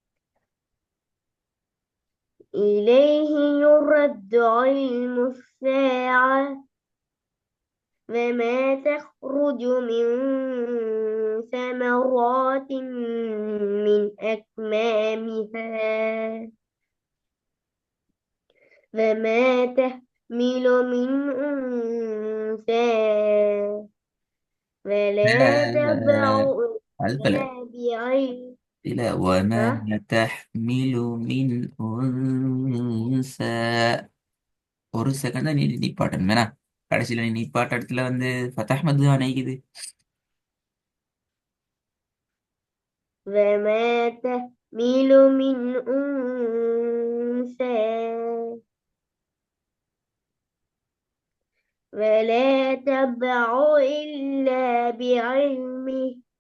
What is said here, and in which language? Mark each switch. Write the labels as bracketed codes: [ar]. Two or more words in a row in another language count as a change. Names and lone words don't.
[ar] إليه يرد علم الساعة وما تخرج من ثمرات من أكمامها وما تحمل من أنثى لا ولا تضع البلد. إلا بعلم. إلى وما ها؟ تحمل من أنثى. [ta] ஒரு செகண்ட் தான் நீ நிப்பாட்டணும் வேணா. கடைசியில நீ நிப்பாட்ட இடத்துல ஃபத்தஹ் மது தான் அணைக்குது. [ar] وما تحمل من أنثى ولا تضع إلا بعلمه